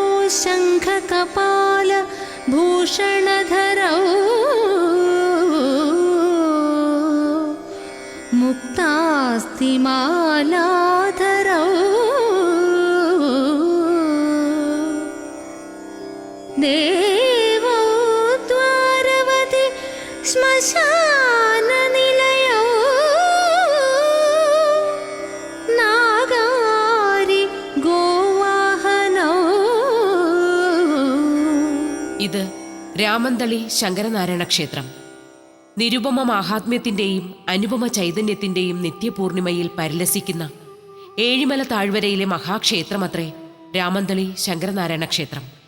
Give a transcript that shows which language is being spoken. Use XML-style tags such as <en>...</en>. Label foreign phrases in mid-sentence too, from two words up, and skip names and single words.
<sa>शङ्खकपाल भूषणधरौ मुक्तास्तिमालाधरौ देवौ द्वारवति श्मशाननिलयौ नागारि गोवाहनौ.</sa> <ml>ഇത് രാമന്തളി ശങ്കരനാരായണ ക്ഷേത്രം. നിരുപമ മാഹാത്മ്യത്തിന്റെയും അനുപമ ചൈതന്യത്തിന്റെയും നിത്യപൂർണിമയിൽ പരിലസിക്കുന്ന ഏഴിമല താഴ്വരയിലെ മഹാക്ഷേത്രമത്രേ രാമന്തളി ശങ്കരനാരായണ ക്ഷേത്രം.</ml>